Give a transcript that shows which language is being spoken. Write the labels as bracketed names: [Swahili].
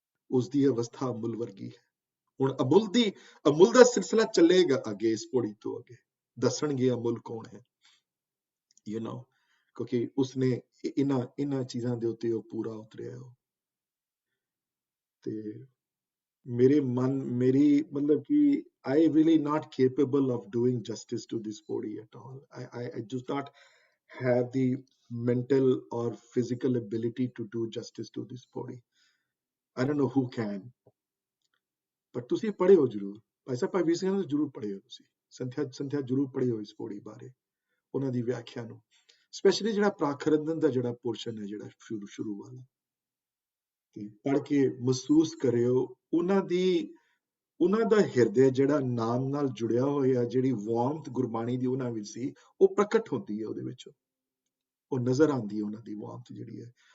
[Punjabi] ਉਸ ਦੀ ਅਵਸਥਾ ਅਮੁੱਲ ਵਰਗੀ ਹੈ। ਹੁਣ ਅਮੁੱਲ ਦਾ ਸਿਲਸਿਲਾ ਚੱਲੇਗਾ ਅੱਗੇ, ਇਸ ਪੌੜੀ ਤੋਂ ਅੱਗੇ ਦੱਸਣਗੇ ਅਮੁੱਲ ਕੌਣ ਹੈ, ਯੂ نو, ਕਿਉਂਕਿ ਉਸਨੇ ਇਹਨਾਂ ਚੀਜ਼ਾਂ ਦੇ ਉੱਤੇ ਉਹ ਪੂਰਾ ਉਤਰਿਆ। ਤੇ ਮੇਰੀ ਮਤਲਬ ਕਿ [English] I really not capable of doing justice to this body at all. I do not have the mental or physical ability to do justice to this body. I don't know who can. [Punjabi] But ਤੁਸੀਂ ਪੜ੍ਹਿਓ ਜ਼ਰੂਰ, ਭਾਈ ਸਾਹਿਬ ਭਾਈ ਵੀਰ ਸਿੰਘ ਨੂੰ ਜ਼ਰੂਰ ਪੜ੍ਹਿਓ, ਤੁਸੀਂ ਸੰਥਿਆ ਜ਼ਰੂਰ ਪੜ੍ਹਿਓ ਇਸ ਪੌੜੀ ਬਾਰੇ, ਉਹਨਾਂ ਦੀ ਵਿਆਖਿਆ ਨੂੰ, ਸਪੈਸ਼ਲੀ ਜਿਹੜਾ ਪ੍ਰਾਖਰੰਦਨ ਦਾ ਜਿਹੜਾ ਪੋਰਸ਼ਨ ਹੈ, ਜਿਹੜਾ ਸ਼ੁਰੂ ਵਾਲਾ, ਪੜ੍ਹ ਕੇ ਮਹਿਸੂਸ ਕਰਿਓ ਉਹਨਾਂ ਦਾ ਹਿਰਦੇ ਜਿਹੜਾ ਨਾਮ ਨਾਲ ਜੁੜਿਆ ਹੋਇਆ, ਜਿਹੜੀ ਵਾਰਮਥ ਗੁਰਬਾਣੀ ਦੀ ਉਹਨਾਂ ਵਿੱਚ ਸੀ, ਉਹ ਪ੍ਰਗਟ ਹੁੰਦੀ ਹੈ ਉਹਦੇ ਵਿੱਚ, ਉਹ ਨਜ਼ਰ ਆਉਂਦੀ ਹੈ ਉਹਨਾਂ ਦੀ ਵਾਰਮਥ ਜਿਹੜੀ ਹੈ।